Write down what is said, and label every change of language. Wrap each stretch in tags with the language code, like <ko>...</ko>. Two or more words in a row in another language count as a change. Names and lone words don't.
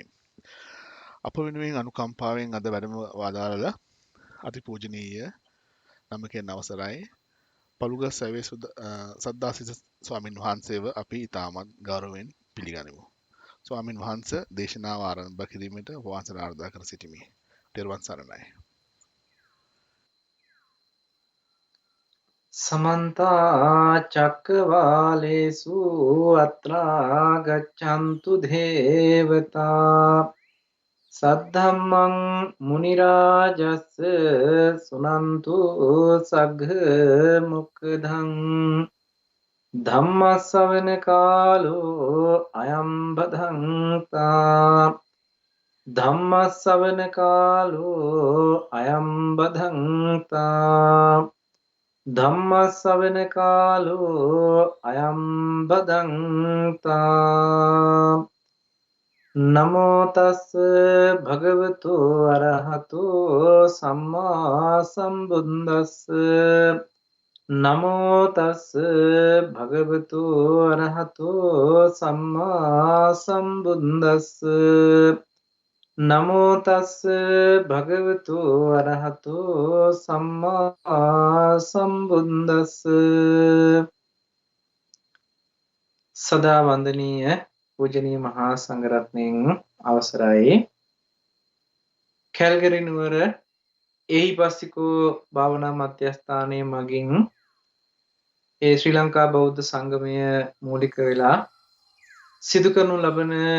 <si>අප වෙනුවෙන් අනුකම්පාවෙන් අද වැඩම වදාරල අතිපූජනීය නමකෙන් අවසරයි පළුග සැවේ සද්ධාසිත ස්වාමින් වහන්සේව අපි ඉතාමත් ගෞරවයෙන් පිළිගනිමු. ස්වාමින් වහන්ස දේශනාව ආරම්භ කිරීමට වහන්සේට ආරාධනා කර සිටිමි. තෙරුවන් සරණයි.</si> <pi>समन्ता चक्रवालेषु अत्रा गच्छन्तु देवता सद्धम्मं मुनिराजस्य सुनन्तु सघ् मुक्धं धम्मස්සවන කාලෝ අයම් බදන්තා ධම්මස්සවන කාලෝ අයම් බදන්තා ධම්මස්සවන කාලෝ අයම් බදන්තා නමෝ තස් භගවතු අරහතු සම්මා සම්බුද්දස්ස නමෝ තස් භගවතු අරහතු සම්මා සම්බුද්දස්ස නමෝ තස් භගවතු අරහතු සම්මා සම්බුද්දස්ස</pi> <si>සදා වන්දනීය පූජනීය මහා සංඝරත්නයන් අවසරයි කැල්ගරි නුවර එහිපස්සිකෝ භාවනා මධ්‍යස්ථානයේ මගින් ඒ ශ්‍රී ලංකා බෞද්ධ සංගමය මූලික වෙලා සිදු කරනු ලබන</si>